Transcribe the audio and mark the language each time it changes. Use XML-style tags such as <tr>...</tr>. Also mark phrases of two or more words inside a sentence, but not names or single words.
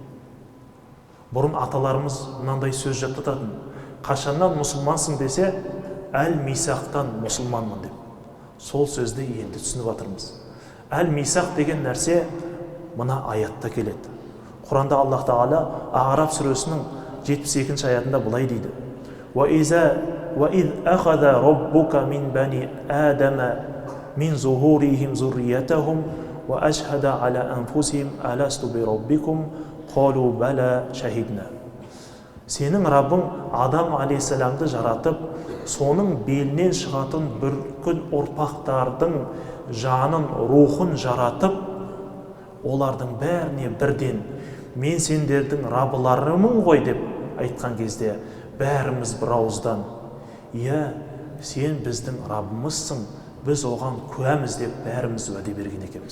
<kk>Бұрын аталарымыз мынандай сөз жаттататын: қашаннан мұсылмансың десе, әл-мисақтан мұсылманмын деп. Сол сөзді енді түсініп жатырмыз. Әл-мисақ деген нәрсе мына аятта келеді. Құранда Аллах Тағала А'раф сүресінің 72-ші аятында былай дейді:</kk> <ar>وَإِذْ أَخَذَ رَبُّكَ مِنْ بَنِي آدَمَ مِنْ ظُهُورِهِمْ ذُرِّيَّتَهُمْ وَأَشْهَدَ عَلَى أَنفُسِهِمْ أَلَسْتُ بِرَبِّكُمْ قَالُوا بَلَى شَهِدْنَا.</ar> <kk>Сенің Раббың Адам алейхиссаламды жаратып, соның белінен шығатын бір күн ұрпақтардың жанын, рухын жаратып, олардың бәріне бірден мен сендердің Раббыларымын ғой деп айтқан кезде, бәріміз бір ауыздан иә, сен біздің Раббымызсың, біз оған куәміз деп бәріміз уәде берген екенбіз.</kk>